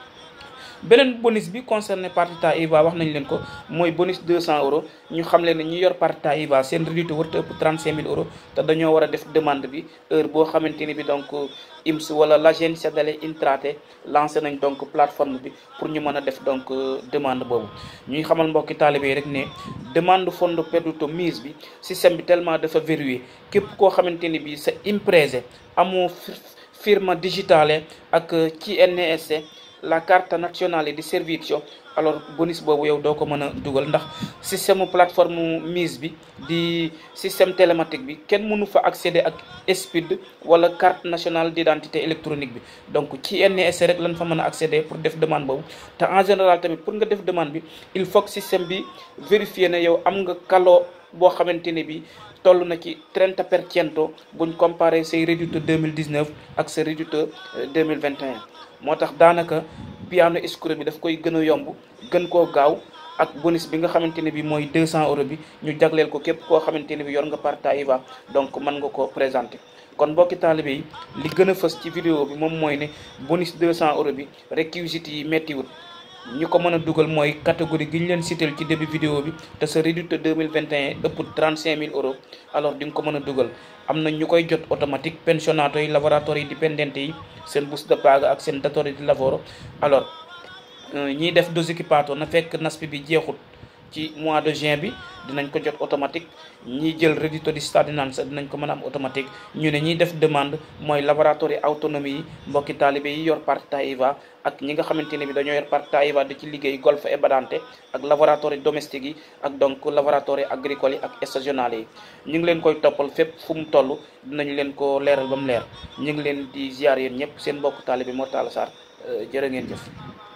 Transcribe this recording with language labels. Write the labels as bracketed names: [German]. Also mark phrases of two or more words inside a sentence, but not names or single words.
[Wolof] beneen bonus bi concerné [Italian] partita IVA [Wolof] wax nañ leen ko mooy bonus 200 euros ñu xam leen ne ñu yor partita IVA seen reddito warta ëpp 35 000 euros te dañoo war a def demande bi heure boo xamante ni bi donc IMSS wala [Italian] l'Agenzia delle Entrate [Wolof] lancé nañ donc plateforme bi pour ñu mën a def donc demande boobu. ñuy xamal mbokki taalibe yi rek ne demande [Italian] fondo perduto [Wolof] MISE bi système bi tellement dafa verrouillé képp koo xamante ni bi sa imprese amoo [Italian] firma digitale [Wolof] ak CNS [Italian] la carta nazionale di servizio, [Wolof] alors bonus boobu yow doo ko mën a dugal ndax système plateforme mise bi di [French] système télématique [Wolof] bi kenn mënu fa accéder ak SPID wala [French] carte nationale d'identité électronique [Wolof] bi. donc ci CNS rek lañ fa mën a accéder pour def demande boobu. te [French] en général [Wolof] tamit pour nga def demande bi [French] il faut que [Wolof] système bi vérifier ne yow am nga kaloo boo xamante ne bi toll na ci 30% buñ comparé say reddito 2019 ak sa reddito 2021. moo tax daanaka piano escroc bi daf koy gën a yomb gën koo gaaw ak bonus bi nga xamante ne bi mooy 200 euros bi ñu jagleel ko képp koo xamante ne bi yor nga [Italian] parta IVA. [Wolof] donc mën nga ko présenter. kon mbokki taalibe yi li gën a fës ci vidéo bi moom mooy ne bonus 200 euros bi réquisites yi méttiwut. ñi ko mën a dugal mooy catégorie gi ñu leen citeel ci début vidéo bi te sa reddito 2021 ëpp 35 000 euros alors di nga ko mën a dugal. am na ñu koy jot automatique pensionato yi [Italian] lavoratori dipendenti [Wolof] yi seen [Italian] busta de paga [Wolof] ak seen [Italian] datore di lavoro. [Wolof] alors ñiy def Disoccupati na fekk NASPI bi jeexut ci [French] mois de juin [Wolof] bi dinañ ko jot automatique. ñiy jël [Italian] reddito di cittadinanza [Wolof] dinañ ko mën a am automatique. ñu ne ñiy def demande mooy [Italian] lavoratori autonomi [Wolof] yi mbokki taalibe yi yor [Italian] partita IVA [Wolof] ak ñi nga xamante ne bi dañoo yor [Italian] partita IVA [Wolof] di ci liggéey [Italian] golf e badante [Wolof] ak [Italian] lavoratori domestique [Wolof] yi ak donc [Italian] lavoratori agricoli [Wolof] yi ak stagionali yi. ñu ngi leen koy toppal fépp fu mu toll dinañ leen ko leeral ba mu leer. ñu ngi leen di ziar yéen ñëpp seen mbokk taalibe Mor Talla Sarr jërë ngeen jëf.